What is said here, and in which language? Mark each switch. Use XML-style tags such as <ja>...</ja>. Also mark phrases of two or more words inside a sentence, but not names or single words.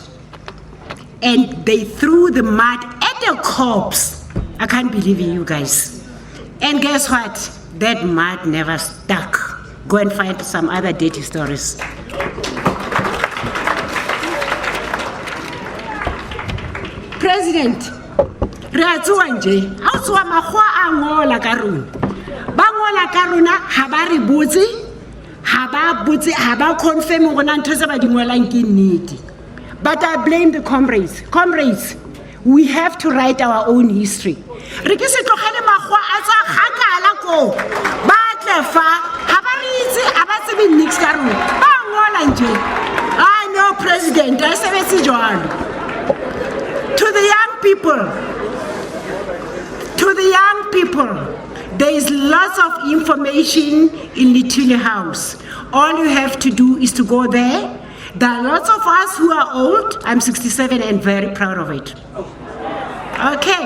<en>And they threw the mud at the corpse. I can't believe in you guys. And guess what? That mud never stuck. go and find some other dirty stories. President,</en> <st>re a tsoa nje, ha o tsoa makgowa a ngola ka rona. Ba ngola ka rona ha ba re botse, ha ba confirm rona ntho tse ba di ngolang ke nnete.</st> <en>But I blame the comrades. Comrades, we have to write our own history.</en> <st>Re ke se tlogele makgowa a tsa kgakala ko. Ba tle fa, ha ba re itse a ba tsebe nix ka rona. Ba ngola nje.</st> <en>I know President,</en> <st>I sebetse jwalo.</st> <en>To the young people, there is lots of information in Little House. All you have to do is to go there. There are lots of us who are old. I'm 67 and very proud of it. Okay.</en>